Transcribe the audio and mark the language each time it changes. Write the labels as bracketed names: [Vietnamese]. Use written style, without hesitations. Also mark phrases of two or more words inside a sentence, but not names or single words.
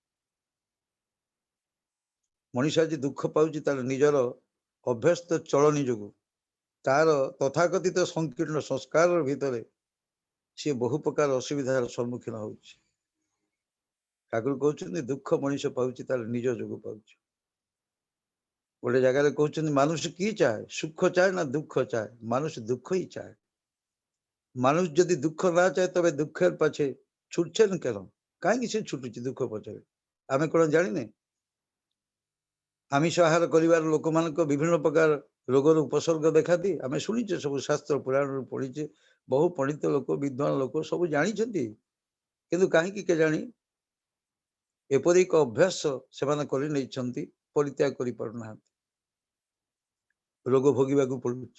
[Odia] ମଣିଷ ଆଜି ଦୁଃଖ ପାଉଛି ତାର ନିଜର ଅଭ୍ୟସ୍ତ ଚଳନୀ ଯୋଗୁଁ, ତାର ତଥାକଥିତ ସଂକୀର୍ଣ୍ଣ ସଂସ୍କାର ଭିତରେ ସିଏ ବହୁ ପ୍ରକାର ଅସୁବିଧାର ସମ୍ମୁଖୀନ ହଉଛି। ଠାକୁର କହୁଛନ୍ତି ଦୁଃଖ ମଣିଷ ପାଉଛି ତାର ନିଜ ଯୋଗୁଁ ପାଉଛି। ଗୋଟେ ଜାଗାରେ କହୁଛନ୍ତି [Bangla] মানুষ কি চায়, সুখ চায় না দুঃখ চায়? মানুষ দুঃখই চায়। মানুষ যদি দুঃখ না চায় তবে দুঃখের পাছে ছুটছেন কেন? [Odia] কাହିଁକି ସେ ଛୁଟୁଛି ଦୁଃଖ ପଛରେ? ଆମେ କଣ ଜାଣିନେ? ଆମିଷ ଆହାର କରିବାର ଲୋକମାନଙ୍କ ବିଭିନ୍ନ ପ୍ରକାର ରୋଗର ଉପସର୍ଗ ଦେଖାନ୍ତି, ଆମେ ଶୁଣିଛେ, ସବୁ ଶାସ୍ତ୍ର ପୁରାଣରୁ ପଢିଛେ। ବହୁ ପଣ୍ଡିତ ଲୋକ, ବିଦ୍ୱାନ ଲୋକ ସବୁ ଜାଣିଛନ୍ତି, କିନ୍ତୁ କାହିଁକି କେଜାଣି ଏପରି ଏକ ଅଭ୍ୟାସ ସେମାନେ କରି ନେଇଛନ୍ତି, ପରିତ୍ୟାଗ କରିପାରୁନାହାନ୍ତି, ରୋଗ ଭୋଗିବାକୁ ପଡୁଛି।